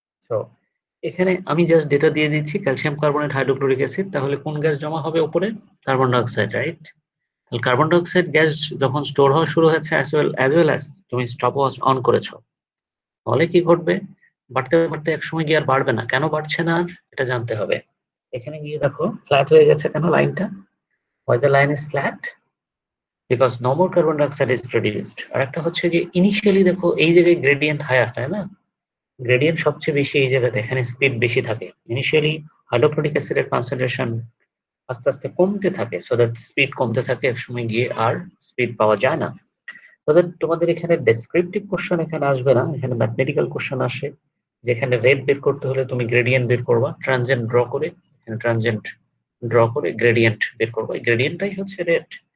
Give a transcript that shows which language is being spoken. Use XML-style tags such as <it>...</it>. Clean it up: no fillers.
<bn>তো এখানে আমি জাস্ট ডেটা দিয়ে দিচ্ছি, ক্যালসিয়াম কার্বনেট হাইড্রোক্লোরিক অ্যাসিড, তাহলে কোন গ্যাস জমা হবে উপরে, carbon dioxide, right? Carbon dioxide gas যখন স্টোর হওয়া শুরু হয়েছে, অ্যাজ ওয়েল অ্যাজ তুমি স্টপ ওয়াচ অন করেছো, তাহলে কি ঘটবে, বাড়তে বাড়তে এক সময় গিয়ে আর বাড়বে না। কেন বাড়ছে না আর, এটা জানতে হবে। এখানে গিয়ে দেখো ফ্ল্যাট হয়ে গেছে কেন লাইনটা,</bn> <en>why the line is flat, because no more carbon dioxide is produced।</en> <bn>আর একটা হচ্ছে যে ইনিশিয়ালি দেখো এই জায়গায় গ্রেডিয়েন্ট হায়ার, তাই না? গ্রেডিয়েন্ট সবচেয়ে বেশি এই জায়গাতে, এখানে স্পিড বেশি থাকে। ইনিশিয়ালি হাইড্রোক্লোরিক অ্যাসিডের কনসেন্ট্রেশন আস্তে আস্তে কমতে থাকে, সো দ্যাট স্পিড কমতে থাকে, এক সময় গিয়ে আর স্পিড পাওয়া যায় না। সো দ্যাট তোমাদের এখানে ডেসক্রিপটিভ কোশ্চেন এখানে আসবে না, এখানে ম্যাথমেটিক্যাল কোশ্চেন আসে, যেখানে রেট বের করতে হলে তুমি গ্রেডিয়েন্ট বের করবা, ট্রানজেন্ট ড্র করে, এখানে ট্রানজেন্ট ড্র করে গ্রেডিয়েন্ট বের করবো, এই গ্রেডিয়েন্টটাই হচ্ছে রেট।</bn>